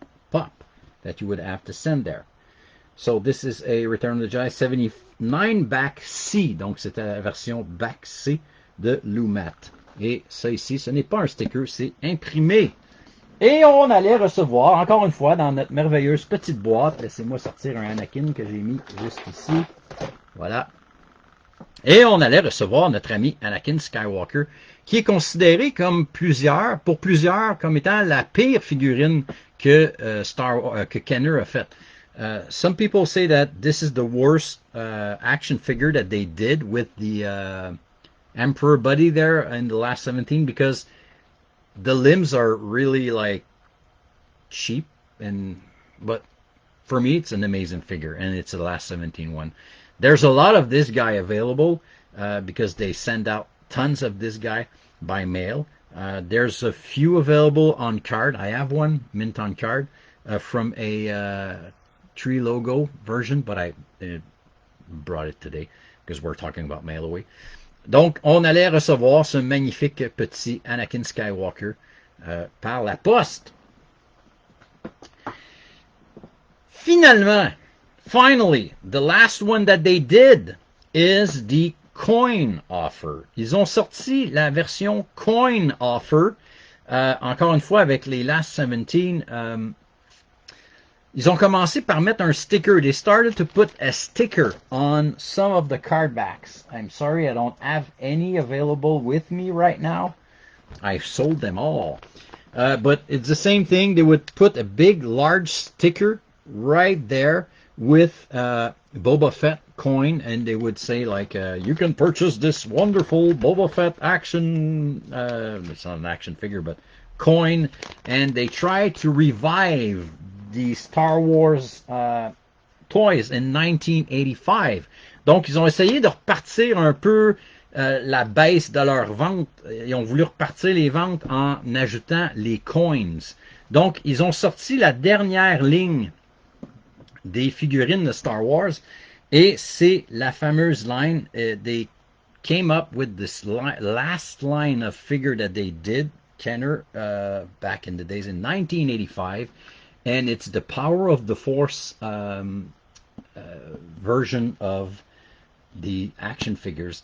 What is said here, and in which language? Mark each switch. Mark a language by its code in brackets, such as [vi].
[en] Pop that you would have to send there. So this is a Return of the Jedi 79 back C. [fr] Donc c'était la version back C de Lumat. Et ça ici, ce n'est pas un sticker, c'est imprimé. Et on allait recevoir, encore une fois, dans notre merveilleuse petite boîte, laissez-moi sortir un Anakin que j'ai mis juste ici. Voilà. Et on allait recevoir notre ami Anakin Skywalker, qui est considéré comme pour plusieurs, comme étant la pire figurine que que Kenner a faite. [en] Some people say that this is the worst action figure that they did with the Emperor buddy there in the last 17, because the limbs are really like cheap, but for me it's an amazing figure, and it's the last 17 one. There's a lot of this guy available because they send out tons of this guy by mail. There's a few available on card. I have one mint on card from a tree logo version, but I brought it today because we're talking about mail away. [fr] Donc, on allait recevoir ce magnifique petit Anakin Skywalker par la poste. [en] Finally, the last one that they did is the coin offer. [fr] Ils ont sorti la version coin offer, encore une fois avec les last 17. Ils ont commencé par mettre un sticker. [en] They started to put a sticker on some of the card backs. I'm sorry, I don't have any available with me right now. I've sold them all. But it's the same thing. They would put a big, large sticker right there with Boba Fett coin, and they would say, like, you can purchase this wonderful Boba Fett action, it's not an action figure, but coin, and they try to revive the Star Wars toys in 1985. [fr] Donc, ils ont essayé de repartir un peu la baisse de leurs ventes. Ils ont voulu repartir les ventes en ajoutant les coins. Donc, ils ont sorti la dernière ligne des figurines de Star Wars, et c'est la fameuse line. [en] They came up with this last line of figure that they did, Kenner, back in the days in 1985. And it's the Power of the Force version of the action figures.